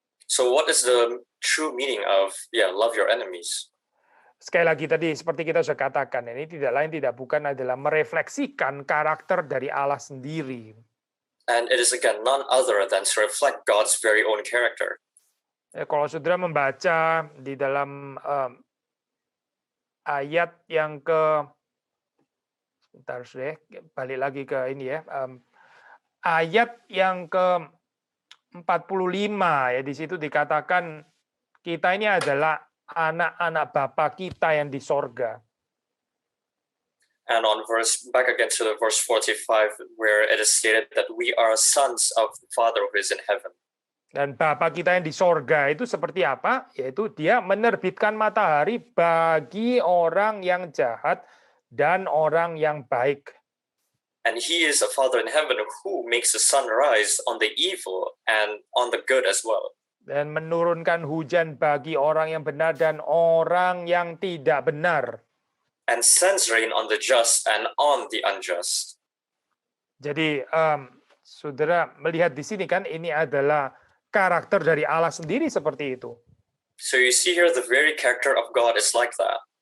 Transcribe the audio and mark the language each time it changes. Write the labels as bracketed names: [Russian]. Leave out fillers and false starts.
[English] So what is the true meaning of love your enemies? [Indonesian] Sekali lagi tadi seperti kita sudah katakan, ini tidak lain tidak bukan adalah merefleksikan karakter dari Allah sendiri. [English] And it is again none other than to reflect God's very own character. [Indonesian] Ya, kalau saudara membaca di dalam ayat yang sebentar sudah balik lagi ke ini ya, ayat yang ke 45 ya, di situ dikatakan kita ini adalah anak-anak Bapa kita yang di sorga. [English] And on back again to the verse 45 where it is stated that we are sons of the Father who is in heaven. [Indonesian] Dan Bapa kita yang di sorga itu seperti apa? Yaitu dia menerbitkan matahari bagi orang yang jahat dan orang yang baik. [English] And he is a Father in heaven who makes the sun rise on the evil and on the good as well. [Indonesian] Dan menurunkan hujan bagi orang yang benar dan orang yang tidak benar. [English] And sends rain on the just and on the unjust. [Indonesian] Jadi saudara melihat di sini kan ini adalah karakter dari Allah sendiri seperti itu. [English] So you see here the very character of God is like that.